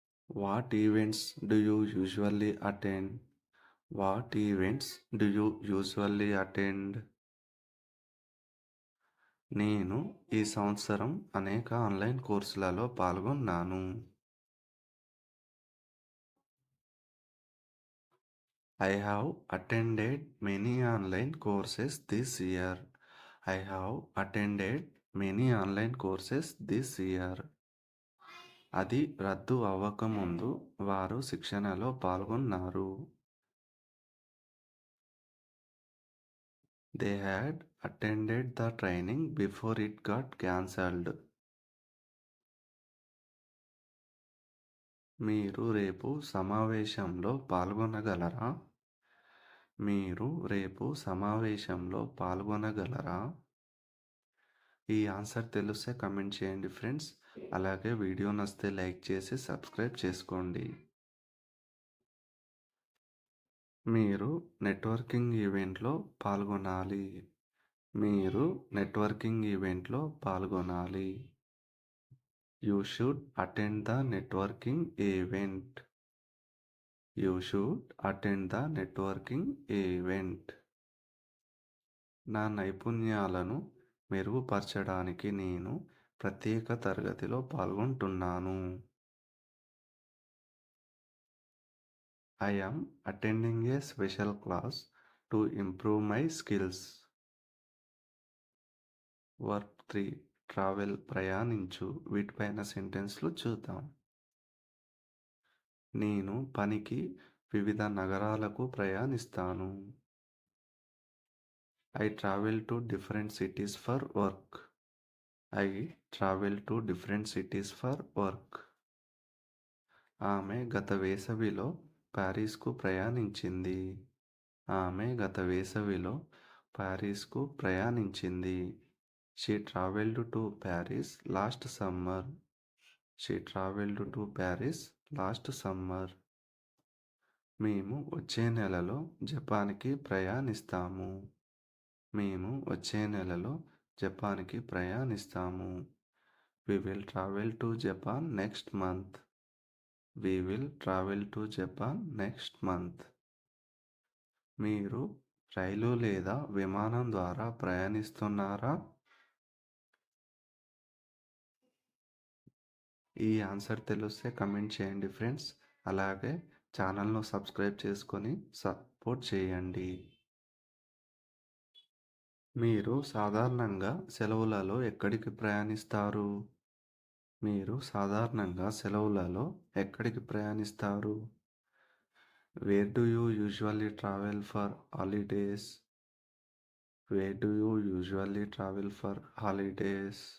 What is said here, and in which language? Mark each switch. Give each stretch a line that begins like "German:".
English: What events do you usually attend? What events do you usually attend?
Telugu: నేను ఈ సంవత్సరం అనేక ఆన్లైన్ కోర్సులలో పాల్గొన్నాను.
English: I have attended many online courses this year. I have attended many online courses this year.
Telugu: అది రద్దు అవ్వకముందు వారు శిక్షణలో పాల్గొన్నారు.
English: They had attended the training before it got cancelled.
Telugu: మీరు రేపు సమావేశంలో పాల్గొనగలరా? మీరు రేపు సమావేశంలో పాల్గొనగలరా? ఈ ఆన్సర్ తెలిస్తే కమెంట్ చేయండి ఫ్రెండ్స్. అలాగే వీడియో నచ్చితే లైక్ చేసి సబ్స్క్రైబ్ చేసుకోండి. మీరు నెట్వర్కింగ్ ఈవెంట్లో పాల్గొనాలి. మీరు నెట్వర్కింగ్ ఈవెంట్లో పాల్గొనాలి.
English: You should attend the networking event. You should attend the networking event.
Telugu: నా నైపుణ్యాలను మెరుగుపరచడానికి నేను ప్రత్యేక తరగతిలో పాల్గొంటున్నాను.
English: I am attending a special class to improve my skills.
Telugu: Verb 3 travel ప్రయాణించు. వీటిపైన సెంటెన్స్లు చూద్దాం. నేను పనికి వివిధ నగరాలకు ప్రయాణిస్తాను.
English: I travel to different cities for work. I travel to different cities for work.
Telugu: ఆమె గత వేసవిలో ప్యారిస్కు ప్రయాణించింది. ఆమె గత వేసవిలో ప్యారిస్కు ప్రయాణించింది.
English: She traveled to Paris last summer. She traveled to Paris last summer.
Telugu: మేము వచ్చే నెలలో జపాన్కి ప్రయాణిస్తాము. మేము వచ్చే నెలలో జపాన్కి ప్రయాణిస్తాము.
English: We will travel to Japan next month. We will travel to Japan next month.
Telugu: మీరు రైలు లేదా విమానం ద్వారా ప్రయాణిస్తున్నారా? ఈ ఆన్సర్ తెలిస్తే కమెంట్ చేయండి ఫ్రెండ్స్. అలాగే ఛానల్ను సబ్స్క్రైబ్ చేసుకొని సపోర్ట్ చేయండి. మీరు సాధారణంగా సెలవులలో ఎక్కడికి ప్రయాణిస్తారు? మీరు సాధారణంగా సెలవులలో ఎక్కడికి ప్రయాణిస్తారు?
English: Where do you usually travel for holidays? Where do you usually travel for holidays?